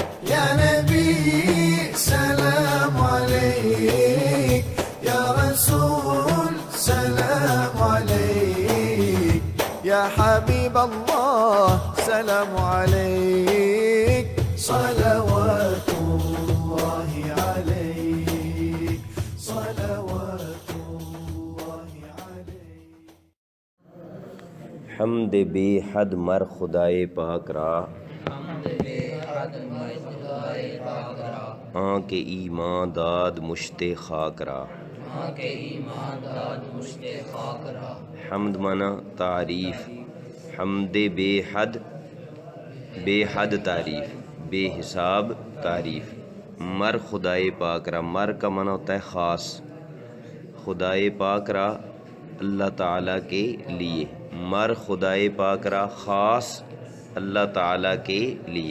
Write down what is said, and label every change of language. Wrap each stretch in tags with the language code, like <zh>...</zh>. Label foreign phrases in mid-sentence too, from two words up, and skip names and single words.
<ar>يا نبي سلام عليك، يا رسول سلام عليك، يا حبيب الله سلام عليك، صلوات الله عليك، صلوات الله عليك.</ar> <fa>حمد بے حد مر خدائے پاک را، آن کے ایمان داد مشت خاک را.</fa> <ur>حمد مانا تعریف،</ur> <fa>حمد بے حد،</fa> <ur>بے حد تعریف، بے حساب تعریف.</ur> <fa>مر خدائے پاک را،</fa> <ur>مر کا مانا ہوتا ہے خاص،</ur> <fa>خدائے پاک را</fa> <ur>اللہ تعالیٰ کے لیے،</ur> <fa>مر خدائے پاک را</fa> <ur>خاص اللہ تعالیٰ کے لیے.</ur>